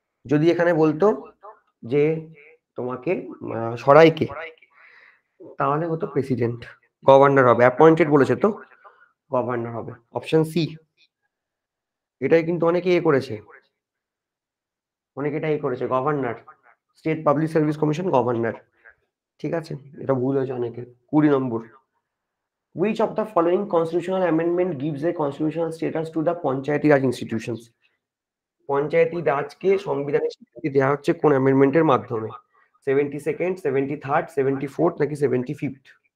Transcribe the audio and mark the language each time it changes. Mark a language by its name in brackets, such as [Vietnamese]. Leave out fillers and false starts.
[Bangla] যদি এখানে বলতো যে তোমাকে সরাইকে, তাহলে হতো প্রেসিডেন্ট, গভর্নর হবে। অ্যাপয়েন্টেড বলেছে তো গভর্নর হবে, অপশন সি। এটাই কিন্তু অনেকে এ করেছে, অনেকে এটাই করেছে, governor, state public service commission governor. ঠিক আছে, এটা ভুল হয়েছে অনেকে। [English] 20 নম্বর, which of the following constitutional amendment gives a constitutional status to the Panchayati Raj institutions? [Bangla] পঞ্চায়েতি রাজকে সংবিধানের স্বীকৃতি দেওয়া হচ্ছে কোন অ্যামেন্ডমেন্টের মাধ্যমে? [English] 72nd, 73rd, 74th নাকি 75th?